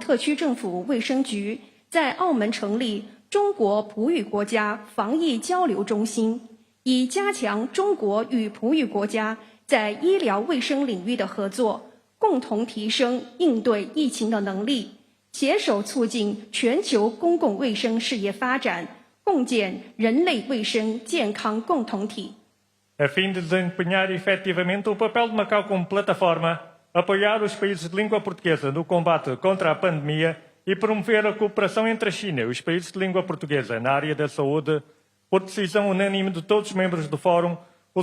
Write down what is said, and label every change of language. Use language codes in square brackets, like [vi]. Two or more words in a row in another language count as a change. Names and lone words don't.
[zh] 特区政府卫生局在澳门成立中国普语国家防疫交流中心，以加强中国与普语国家在医疗卫生领域的合作，共同提升应对疫情的能力，携手促进全球公共卫生事业发展，共建人类卫生健康共同体。 [pt] A fim de desempenhar efetivamente o papel de Macau como plataforma, apoiar os países de língua portuguesa no combate contra a pandemia e promover a cooperação entre a China e os países de língua portuguesa na área da saúde, por decisão unânime de todos os membros do Fórum, o